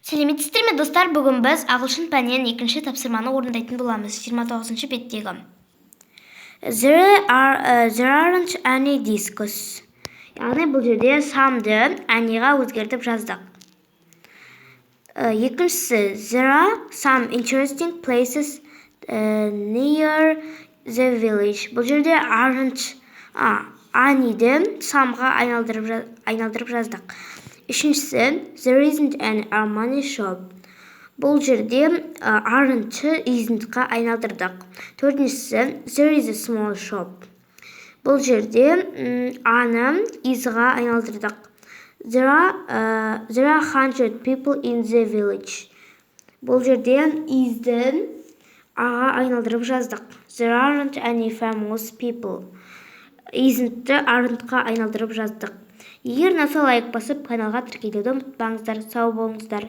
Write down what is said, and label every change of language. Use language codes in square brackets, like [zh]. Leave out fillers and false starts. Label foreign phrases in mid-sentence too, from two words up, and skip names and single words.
[kk] Сәлеметсіздер ме достар, бүгін біз ағылшын пәнінен екінші тапсырманы орындайтын боламыз. 29 беттегі. [en] There aren't any discos. [kk] Яғни бұл жерде самды anyға өзгертіп жаздық. Екіншісі, [en] there are some interesting places near the village. [kk] Бұл жерде [en] aren't anyді [kk] самға айналдырып жаздық. Үшіншісі, [en] there isn't an Armani shop. [kk] Бұл жерде [en] aren't isn't- [kk] қа айналдырдық. Төртіншісі, [en] there is a small shop. [kk] Бұл жерде аны is-ға айналдырдық. [en] There are 100 people in the village. [kk] Бұл жерде is-ді аға айналдырып жаздық. [en] There aren't any famous people. Isn't-ті aren't- [kk] қа айналдырып жаздық. Егер ұнаса лайк басып, каналға тіркелуді ұмытпаңыздар. Сау болыңыздар.